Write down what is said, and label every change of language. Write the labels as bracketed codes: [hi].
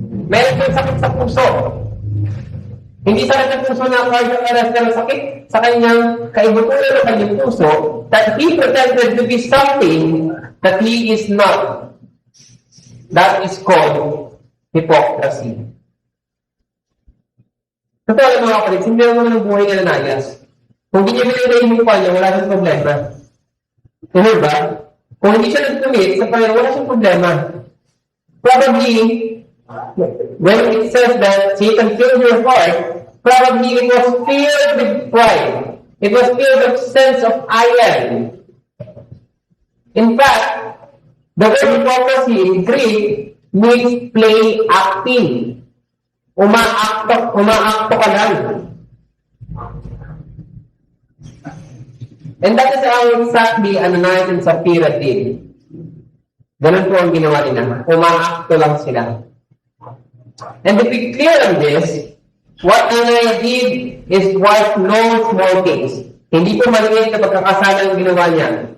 [tl] Meron siyang sakit sa puso. Hindi sakit sa puso na cardiac pero sakit sa kanyang kaibuturan ng kanyang puso [en] that he pretended to be something that he is not. That is called hypocrisy. [tl] Totoo lang mga kapatid, hindi naman ng buhay ni Ananias. Kung hindi niya binigay yung mukha niya, wala siyang problema. Tuloy ba? Kung hindi siya nag-commit sa Panginoon, wala siyang problema. [en] Probably, when it says that Satan filled your heart, probably it was filled with pride. It was filled with sense of I am. In fact, the word hypocrisy in Greek means play acting. [tl] Umaakto ka lang. [en] And that is how exactly Ananias and Sapphira did. [tl] Ganun po ang ginawa nila. Umaakto lang sila. [en] And to be clear on this, what Ananias did is quite no small things. [tl] Hindi po maliit na pagkakasala ang ginawa niya.